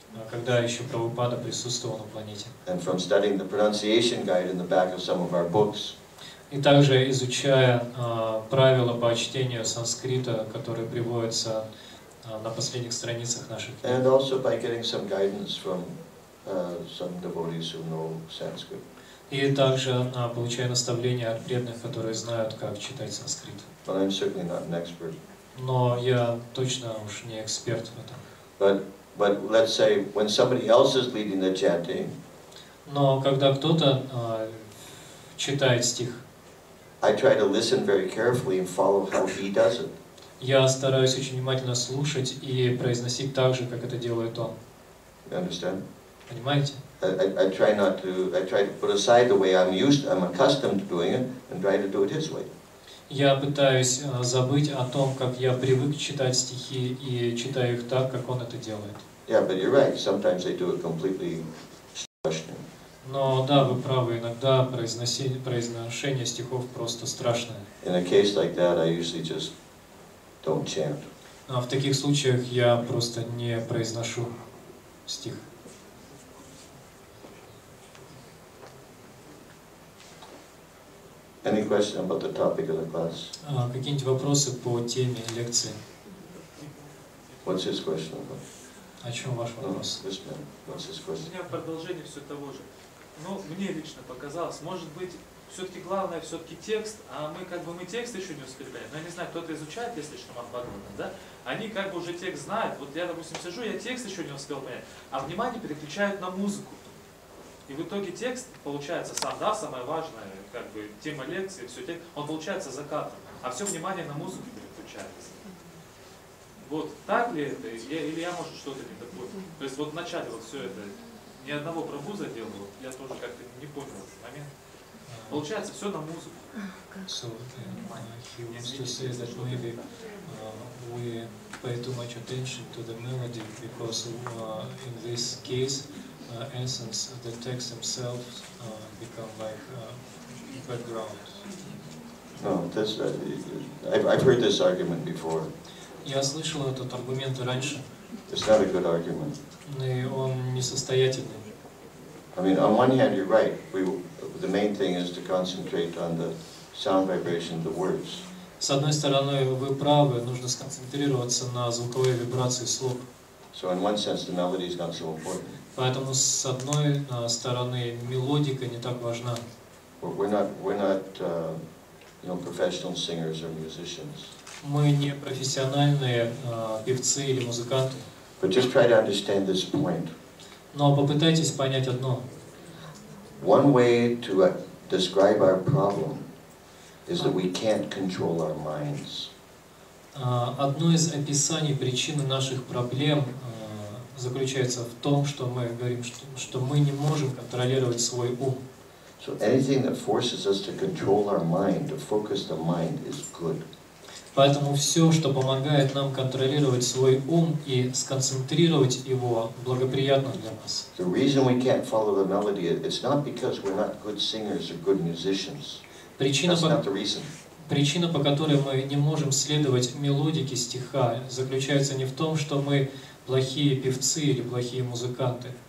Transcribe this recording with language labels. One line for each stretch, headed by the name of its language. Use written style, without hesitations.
Russian: Когда еще Прабхупада присутствовал на планете.
English: And from studying the pronunciation guide in the back of some of our books.
Russian: И также изучая правила по чтению санскрита, которые приводятся на последних страницах наших книг.
English: And also by getting some guidance from some devotees who know Sanskrit.
Russian: И также получая наставления от преданных, которые знают, как читать санскрит.
English: But I'm certainly not an expert.
Russian: Но я точно уж не эксперт в этом.
English: But let's say when somebody else is leading the chanting.
Russian: Но когда кто-то читает стих,
English: I try to listen very carefully and follow how he does it.
Russian: Я стараюсь очень внимательно слушать и произносить так же, как это делает он.
English: You understand?
Russian: Понимаете?
English: I try to put aside the way I'm accustomed to doing it and try to do it his way.
Russian: Я пытаюсь забыть о том, как я привык читать стихи и читаю их так, как он это делает.
English: Yeah, but you're right. Sometimes they do it completely questioning.
Russian: Но да, вы правы, иногда произношение стихов просто страшное.
English: In a case like that, I usually just don't chant.
Russian: А в таких случаях я просто не произношу стих.
English: Any question about the topic of the class?
Russian: Какие-нибудь вопросы по теме лекции?
English: What's his question about?
Russian: О чем ваш вопрос?
English: This man. What's his
Russian: У
English: question?
Russian: меня продолжение все того же. Ну, мне лично показалось, может быть, все-таки главное все-таки текст, а мы текст еще не успели понять. Но я не знаю, кто-то изучает, если Шримад Бхагаватам, да? Они как бы уже текст знают. Вот я, допустим, сижу, я текст еще не успел понять, а внимание переключают на музыку. И в итоге текст получается сам, да, самое важное, как бы тема лекции, все текст, он получается за кадром, а все внимание на музыку переключается. Вот так ли это, или я, может, что-то не такое? То есть вот вначале вот все это, ни одного Прабху заделал, я тоже как-то не понял этот момент. Получается все на музыку.
English: So he wants to say that maybe we pay too much attention to the melody because in this case, essence, the text themselves become like background. No, that's, I've heard this argument before.
Russian: Я слышал этот аргумент раньше.
English: It's not a good argument.
Russian: И он несостоятельный.
English: I mean, on one hand, you're right. The main thing is to concentrate on the sound vibration of the words.
Russian: С одной стороны, вы правы, нужно сконцентрироваться на звуковой вибрации слов.
English: So in one sense, the melody is not so important.
Russian: Поэтому с одной стороны мелодика не так важна.
English: We're not professional singers or musicians.
Russian: Мы не профессиональные певцы или музыканты.
English: But just try to understand this point.
Russian: Но попытайтесь понять одно.
English: One way to describe our problem is that we can't control our minds.
Russian: Одно из описаний причины наших проблем заключается в том, что мы говорим, что мы не можем контролировать свой ум.
English: So anything that forces us to control our mind, to focus the mind, is good.
Russian: Поэтому все, что помогает нам контролировать свой ум и сконцентрировать его, благоприятно для нас.
English: The reason we can't follow the melody, it's not because we're not good singers or good musicians. That's not the reason.
Russian: Причина, по которой мы не можем следовать мелодике стиха, заключается не в том, что мы плохие певцы или плохие музыканты.